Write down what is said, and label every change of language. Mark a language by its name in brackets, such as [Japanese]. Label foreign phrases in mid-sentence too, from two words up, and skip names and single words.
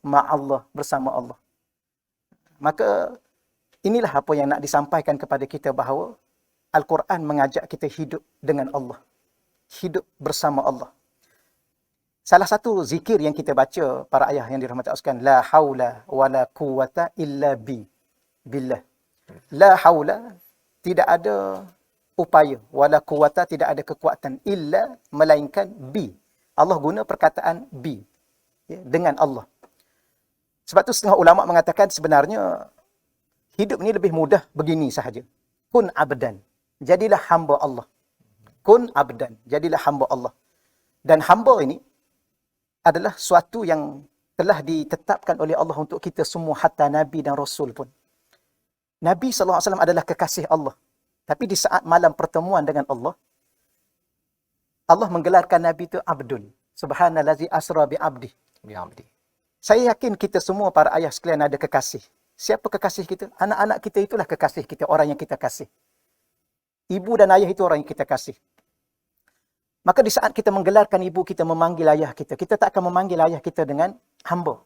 [Malay] Ma'allah, bersama Allah. Maka inilah apa yang nak disampaikan kepada kita bahawa Al-Quran mengajak kita hidup dengan Allah. Hidup bersama Allah. Salah satu zikir yang kita baca, para ayah yang dirahmati Allah sekalian, [Arabic] لا حول ولا قوة إلا بالله. La haula, [Malay] tidak ada upaya, [Arabic] ولا قوة, [Malay] tidak ada kekuatan, illa, melainkan bi. Allah guna perkataan bi, ya, dengan Allah. Sebab tu setengah ulama mengatakan sebenarnya hidup ni lebih mudah begini sahaja. [Arabic] كن عبدا, [Malay] jadilah hamba Allah. [Arabic] كن عبدا, [Malay] jadilah hamba Allah. Dan hamba ini adalah suatu yang telah ditetapkan oleh Allah untuk kita semua, hatta Nabi dan Rasul pun. Nabi SAW adalah kekasih Allah. Tapi di saat malam pertemuan dengan Allah, Allah menggelarkan Nabi itu abdun. [Arabic] سبحان الذي أسرى بعبده. Bi'abdi. [Malay] Saya yakin kita semua para ayah sekalian ada kekasih. Siapa kekasih kita? Anak-anak kita itulah kekasih kita, orang yang kita kasih. Ibu dan ayah itu orang yang kita kasih. Maka di saat kita menggelarkan ibu kita, memanggil ayah kita, kita tak akan memanggil ayah kita dengan hamba.